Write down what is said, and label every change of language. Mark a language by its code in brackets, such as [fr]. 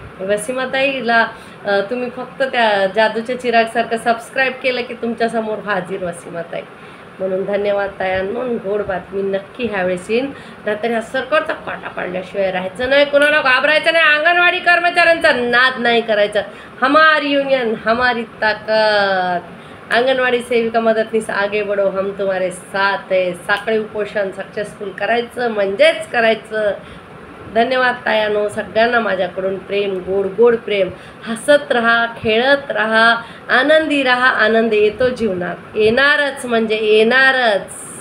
[mr] वसीमाताईला तुम्ही फक्त त्या जादूच्या चिरागसारखं सबस्क्राईब केलं की तुमच्यासमोर हाजीर वसीमाताई. म्हणून धन्यवाद तायांनो. गोड बातमी नक्की ह्यावेळेस येईन. नाहीतर ह्या सरकारचा काटा पाडल्याशिवाय राहायचं नाही, कोणाला घाबरायचं नाही, अंगणवाडी कर्मचाऱ्यांचा नाद नाही करायचा. [hi] हमारी युनियन हमारी ताकद. अंगणवाडी सेविका मदतनीस आगे बढ़ो, हम तुम्हारे साथ है. [mr] साखळी उपोषण सक्सेसफुल करायचं म्हणजेच करायचं. धन्यवाद तायानो. सगळ्यांना माझ्याकडून प्रेम, गोड गोड प्रेम. हसत राहा, खेळत राहा, आनंदी राहा. आनंद येतो जीवनात, येणारच म्हणजे येणारच.